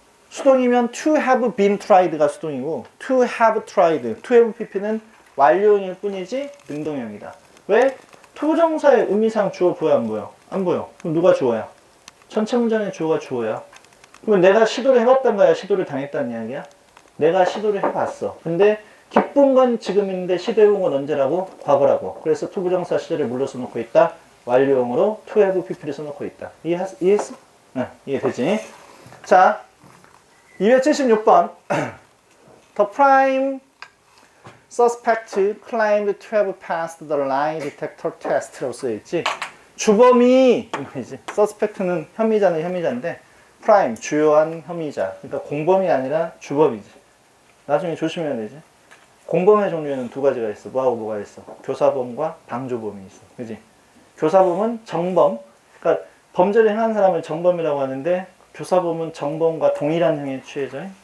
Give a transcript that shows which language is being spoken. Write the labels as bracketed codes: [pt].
[ko] 수동이면 [en] to have been tried [ko] 가 수동이고 [en] to have tried, [ko] to have pp는 완료형일 뿐이지 능동형이다. 왜? 투부정사의 의미상 주어 보여 안 보여? 안 보여. 그럼 누가 주어야? 전체 문장의 주어가 주어야. 그러면 내가 시도를 해봤단 거야? 시도를 당했다는 이야기야? 내가 시도를 해봤어. 근데 기쁜 건 지금인데 시도해본 건 언제라고? 과거라고. 그래서 투부정사 시제를 물러 써놓고 있다. 완료형으로 to have pp를 써놓고 있다. 이해했어? 네, 이해되지? 자, 276번. [en] The prime suspect claimed to have passed the lie detector test라고 [ko] 써있지. 주범이 이거지. suspect는 혐의자는 혐의자인데 prime 주요한 혐의자. 그러니까 공범이 아니라 주범이지. 나중에 조심해야 되지. 공범의 종류에는 두 가지가 있어. 뭐하고 뭐가 있어? 교사범과 방조범이 있어. 그지? 교사범은 정범. 그러니까 범죄를 행한 사람을 정범이라고 하는데 교사범은 정범과 동일한 형에 취해져.